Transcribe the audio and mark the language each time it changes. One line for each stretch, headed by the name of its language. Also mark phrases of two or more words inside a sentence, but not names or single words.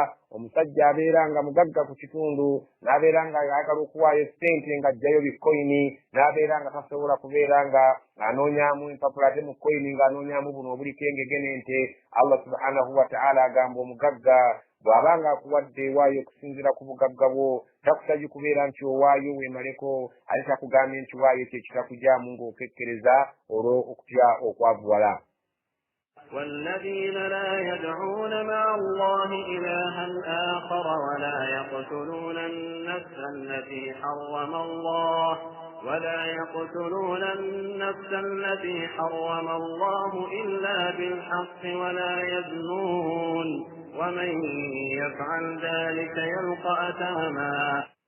Ganda: Omusajja abeera nga mugagga ku kitundu n'abeera nga ayagala okuwaayo ssente ng'ajjayo bitcoini n'abeera nga tasobola kubeera nga anoonyaamu empapula ate mu coini ng'anoonyaamu buno obuliko engege n'ente.
Arabic: الله سبحانه وتعالى
Ganda: agamba omugagga bw'abanga akuwadde ewaayo okusinziira ku bugagga bwo takusabye kubeera nti owaayo weemaleko ate takugambye nti waayo ekyo kitakujaamu ng'okekkereza olwo okutya okwavuwala.
Arabic: والذين لا يدعون مع الله إلها آخر ولا يقتلون النفس التي حرم الله ولا يقتلون النفس التي حرم الله إلا بالحق ولا يزنون ومن يفعل ذلك يلقى أثاما